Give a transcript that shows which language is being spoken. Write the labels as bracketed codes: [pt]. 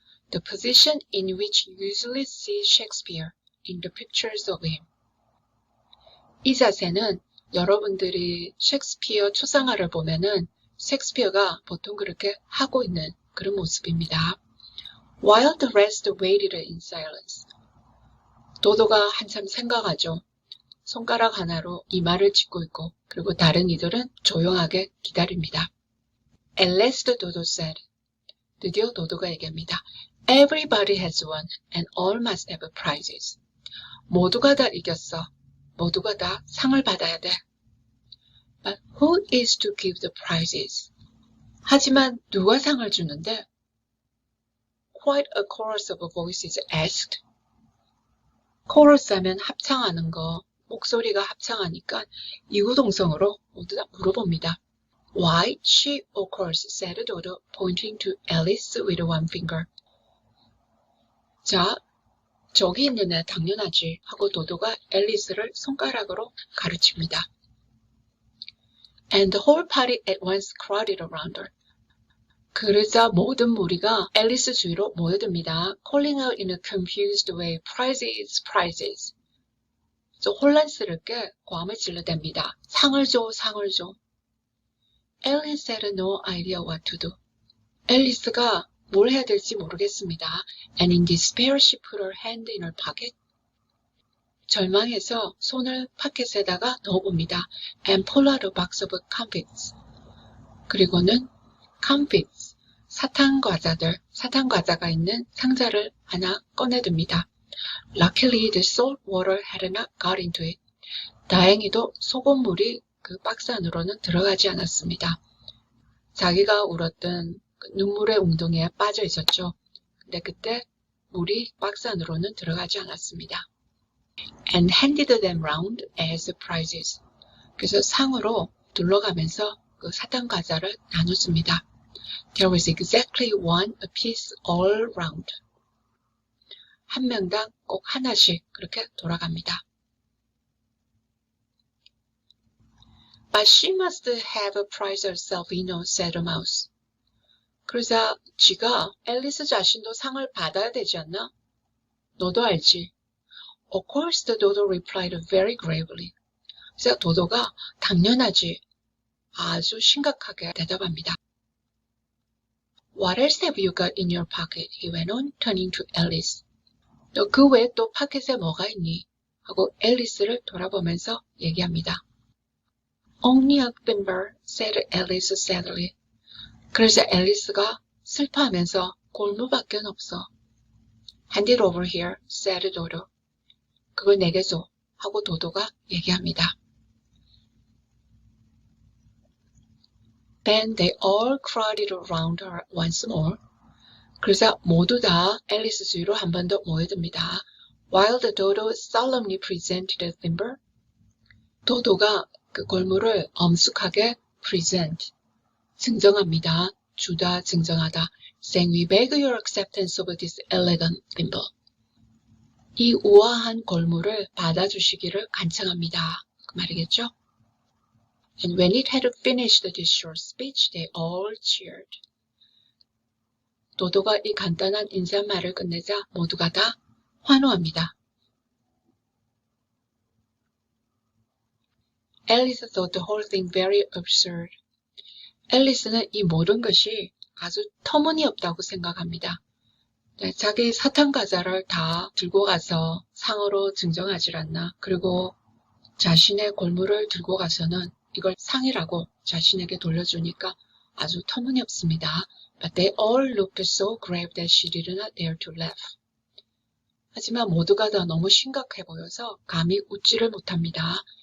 [en] The position in which you usually see Shakespeare in the pictures of him. [ko] 이 자세는 여러분들이 셰익스피어 초상화를 보면은 셰익스피어가 보통 그렇게 하고 있는 그런 모습입니다. [en] While the rest waited in silence. [ko] 도도가 한참 생각하죠. 손가락 하나로 이마를 짚고 있고 그리고 다른 이들은 조용하게 기다립니다. [en] At last Dodo said. [ko] 드디어 도도가 얘기합니다. [en] Everybody has won and all must have prizes. [ko] 모두가 다 이겼어. 모두가 다 상을 받아야 돼. [en] But who is to give the prizes? [ko] 하지만 누가 상을 주는데? [en] Quite a chorus of voices asked. [ko] 코러스 하면 합창하는 거, 목소리가 합창하니까 이구동성으로 모두 다 물어봅니다. [en] Why? She, of course, said Dodo, pointing to Alice with one finger. [ko] 자, 저기 있는 애 당연하지 하고 도도가 앨리스를 손가락으로 가르칩니다. [en] And the whole party at once crowded around her. [ko] 그러자 모든 무리가 앨리스 주위로 모여듭니다. [en] Calling out in a confused way, prizes, prizes. [ko] 저 혼란스럽게 고함을 질러댑니다. 상을 줘, 상을 줘. [en] Alice had no idea what to do. [ko] 앨리스가 뭘 해야 될지 모르겠습니다. [en] And in despair she put her hand in her pocket. [ko] 절망해서 손을 파켓에다가 넣어봅니다. [en] And pulled out a box of comfits. [ko] 그리고는 comfits, 사탕과자가 있는 상자를 하나 꺼내듭니다. [en] Luckily the salt water had not got into it. [ko] 다행히도 소금물이 그 박스 안으로는 들어가지 않았습니다. 자기가 울었던 눈물의 웅덩이에 빠져 있었죠. 근데 그때 물이 박스 안으로는 들어가지 않았습니다. [en] And handed them round as prizes. [ko] 그래서 상으로 둘러가면서 그 사탕 과자를 나눴습니다. [en] There was exactly one apiece all round. [ko] 한 명당 꼭 하나씩 그렇게 돌아갑니다. [en] But she must have a prize herself, you know, said the mouse. [ko] 그러자 쥐가 앨리스 자신도 상을 받아야 되지 않나? 너도 알지? [en] Of course, the dodo replied very gravely. [ko] 그래서 도도가 당연하지. 아주 심각하게 대답합니다. [en] What else have you got in your pocket? He went on, turning to Alice. [ko] 너 그 외에 또 파켓에 뭐가 있니? 하고 앨리스를 돌아보면서 얘기합니다. [en] Only a thimble, said Alice sadly. [ko] 그래서 앨리스가 슬퍼하면서 골무밖에 없어. [en] Hand it over here, said Dodo. [ko] 그걸 내게 줘 하고 도도가 얘기합니다. [en] Then they all crowded around her once more. [ko] 그래서 모두 다 앨리스 주위로 한 번 더 모여듭니다. [en] While the dodo solemnly presented the thimble. [ko] 도도가 그 골무를 엄숙하게 present, 증정합니다. 주다, 증정하다. [en] Saying, we beg your acceptance of this elegant thimble. [ko] 이 우아한 골무를 받아주시기를 간청합니다. 그 말이겠죠? [en] And when it had finished this short speech, they all cheered. [ko] 도도가 이 간단한 인사말을 끝내자 모두가 다 환호합니다. [en] Alice thought the whole thing very absurd. [ko] 앨리스는 이 모든 것이 아주 터무니없다고 생각합니다. 네, 자기 사탕 과자를 다 들고 가서 상으로 증정하지 않나. 그리고 자신의 골무를 들고 가서는 이걸 상이라고 자신에게 돌려주니까 아주 터무니없습니다. [en] But they all looked so grave that she did not dare to laugh. [ko] 하지만 모두가 다 너무 심각해 보여서 감히 웃지를 못합니다.